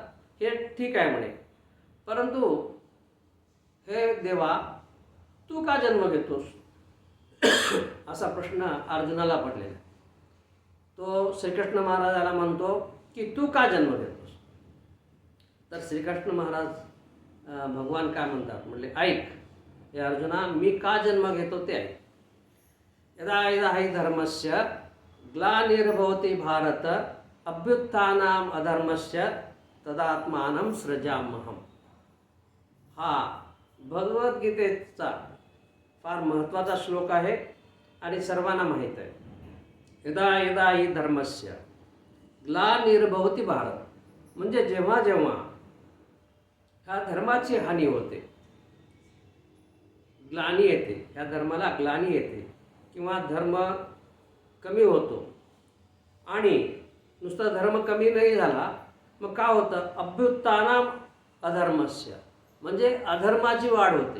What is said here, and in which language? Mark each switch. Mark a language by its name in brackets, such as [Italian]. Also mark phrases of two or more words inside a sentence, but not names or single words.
[Marathi] हे ठीक आहे म्हणे, परंतु हे देवा तू का जन्म घेतोस असा प्रश्न अर्जुनाला पडलेला. तो श्रीकृष्ण महाराजाला म्हणतो की तू का जन्म घेतोस. तर श्रीकृष्ण महाराज भगवान काय म्हणतात, म्हणले ऐक हे अर्जुना, मी का जन्म घेतो ते ऐक. [Sanskrit] यदा यदा हि धर्मस्य ग्लानिर्भवति भारत अभ्युत्थानाम अधर्मस्य तदात्मानं सृजाम्यहम्. [Marathi] हा भगवद्गीतेचा फार महत्त्वाचा श्लोक आहे आणि सर्वांना माहीत आहे. [Sanskrit] यदा यदा हि धर्मस्य ग्लानिर्भवति भारत, [Marathi] म्हणजे जेव्हा जेव्हा ह्या धर्माची हानी होते, ग्लानी येते, ह्या धर्माला ग्लानी येते किंवा धर्म कमी होतो. आणि नुसता धर्म कमी नाही झाला, मग काय होतं, [Sanskrit] अभ्युत्थानाम अधर्मस्य, [Marathi] म्हणजे अधर्माची वाढ होते.